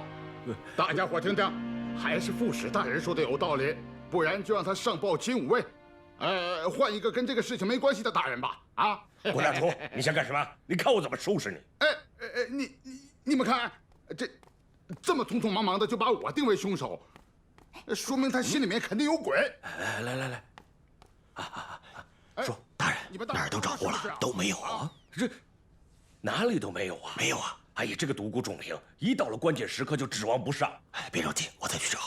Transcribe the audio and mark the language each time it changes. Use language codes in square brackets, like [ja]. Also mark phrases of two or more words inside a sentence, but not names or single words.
[zh] 大家伙聽聽，還是副使大人說的有道理，不然就讓他上報金吾衛。換一個跟這個事情沒關係的大人吧。啊，郭大廚，你想幹什麼？你看我怎麼收拾你！你們看，這麼匆匆忙忙的就把我定為兇手，說明他心裡面肯定有鬼。來，說大人，哪兒都找過了，都沒有啊。這哪裡都沒有啊？沒有啊。哎呀，這個獨孤仲平一到了關鍵時刻就指望不上。哎，別着急，我再去找。